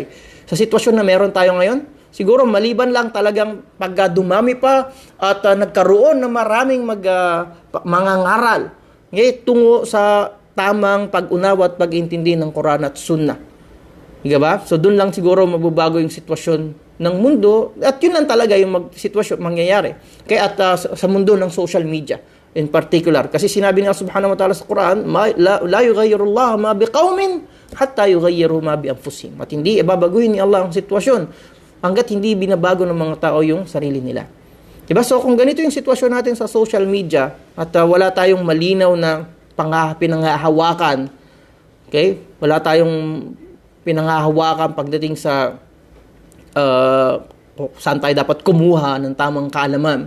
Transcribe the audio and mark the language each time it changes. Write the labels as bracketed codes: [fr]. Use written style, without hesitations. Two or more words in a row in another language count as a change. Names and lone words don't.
[tl] Sa sitwasyon na meron tayo ngayon, siguro maliban lang talagang pag dumami pa at nagkaroon ng maraming mangangaral tungo sa tamang pag-unawa at pag-intindi ng Quran at Sunnah. Diba ba? So doon lang siguro magbabago yung sitwasyon ng mundo at yun lang talaga yung sitwasyon mangyayari. Kaya at sa mundo ng [en] social media in particular. [tl] Kasi sinabi niya [ar] سبحانه وتعالى [tl] sa Quran, [ar] لا يغير الله ما بقوم حتى يغيروا ما بأنفسهم. [tl] At hindi ibabaguhin ni Allah ang sitwasyon hangga't hindi binabago ng mga tao yung sarili nila. Diba? So kung ganito yung sitwasyon natin sa [en] social media [tl] at wala tayong malinaw na pinanghahawakan, okay? Wala tayong pinanghahawakan pagdating sa saan tayo dapat kumuha ng tamang kaalaman.